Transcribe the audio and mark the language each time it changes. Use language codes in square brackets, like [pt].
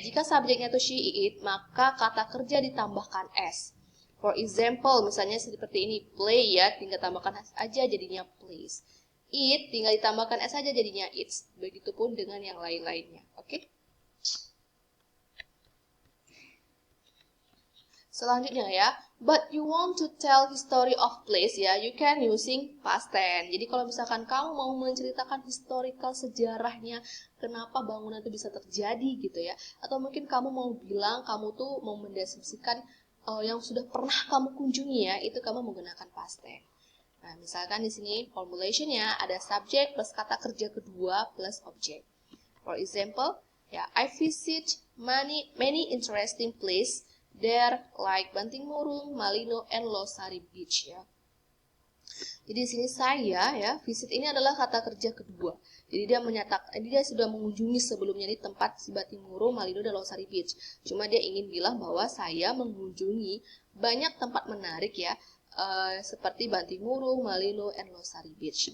[id] Jika subjeknya itu she, it, maka kata kerja ditambahkan s. [en] For example, [id] misalnya seperti ini, play ya, tinggal tambahkan s aja jadinya plays. Eat, tinggal ditambahkan s aja jadinya eats. Begitupun dengan yang lain-lainnya, oke? Selanjutnya ya, [en] but you want to tell history of place ya, you can using past tense. [id] Jadi kalau misalkan kamu mau menceritakan historical sejarahnya, kenapa bangunan itu bisa terjadi gitu ya, atau mungkin kamu mau bilang kamu tuh mau mendeskripsikan yang sudah pernah kamu kunjungi ya, itu kamu menggunakan past tense. Nah, misalkan di sini formulationnya ada subject plus kata kerja kedua plus object. [en] For example, ya, I visit many interesting places there like Banting Murung, Malino, and Losari Beach ya. [id] Jadi di sini saya ya, visit ini adalah kata kerja kedua. Jadi dia sudah mengunjungi sebelumnya di tempat si Banting Murung, Malino, dan Losari Beach. Cuma dia ingin bilang bahwa saya mengunjungi banyak tempat menarik ya, seperti Banting Murung, Malino, and Losari Beach.